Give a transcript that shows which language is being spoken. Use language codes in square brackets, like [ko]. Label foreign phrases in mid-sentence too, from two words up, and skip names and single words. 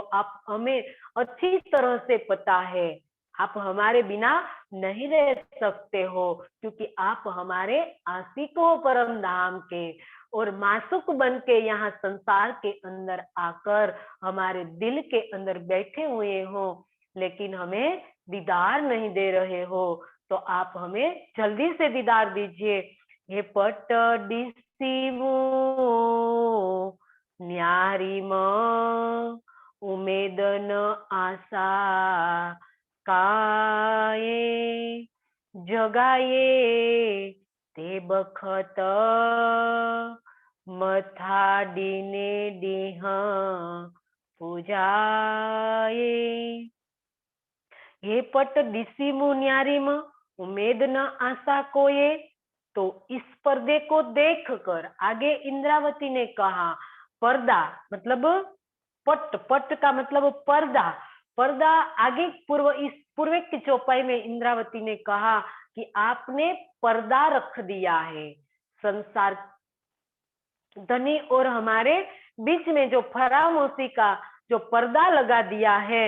[hi] आप हमें अच्छी तरह से पता है, आप हमारे बिना नहीं रह सकते हो, क्योंकि आप हमारे आशिक हो परम धाम के, और मासूक बन के यहाँ संसार के अंदर आकर हमारे दिल के अंदर बैठे हुए हो, लेकिन हमें दीदार नहीं दे रहे हो। तो आप हमें जल्दी से दीदार दीजिए। [sd] हे पट दिसीमु न्यारीम उमेद न आशा काये जगाये ते बखत मथाडीने देह पूजाए। हे पट दिसी मुन्यारिम उमेद न आशा कोये। [hi] तो इस पर्दे को देखकर आगे इंद्रावती ने कहा, पर्दा मतलब पट, पट का मतलब पर्दा, पर्दा आगे इस पूर्व की चौपाई में इंद्रावती ने कहा कि आपने पर्दा रख दिया है संसार धनी और हमारे बीच में, जो फरामोशी का जो पर्दा लगा दिया है।